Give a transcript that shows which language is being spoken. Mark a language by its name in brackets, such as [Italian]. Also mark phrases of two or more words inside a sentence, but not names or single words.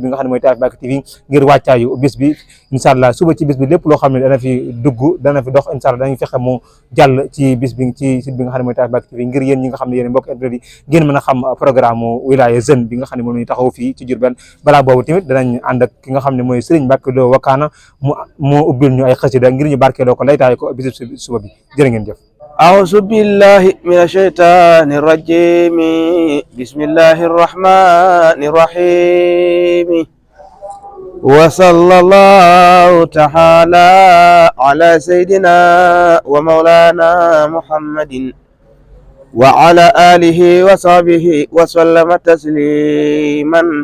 [Wolof] bi nga xam ne mooy Taif Mbacke TV ngir wàccaayu bis bi [Arabic] إن شاء الله [Wolof] suba ci bis bi lépp loo xam ne dana fi dugg dana fi dox [Arabic] إن شاء الله [Wolof] dañuy fexe mu jàll ci bis bi ci site bi nga xam ne mooy Taif Mbacke TV ngir yéen ñi nga xam ne yéen mbokk internet yi ngeen mën a xam programme wilaya jeune bi nga xam ne moom lañu taxaw fii ci Diourbel balaa boobu tamit danañ ànd ak ki nga xam ne mooy Serigne Mbacke Lo Wakana mu ubbil ñu ay xasida ngir ñu barkeeloo ko laytaay ko bis suba bi jërë ngeen jëf. [Arabic] أعوذ بالله من الشيطان الرجيم بسم الله الرحمن الرحيم وصلى الله تعالى على سيدنا ومولانا محمد وعلى آله وصحبه وسلم تسليما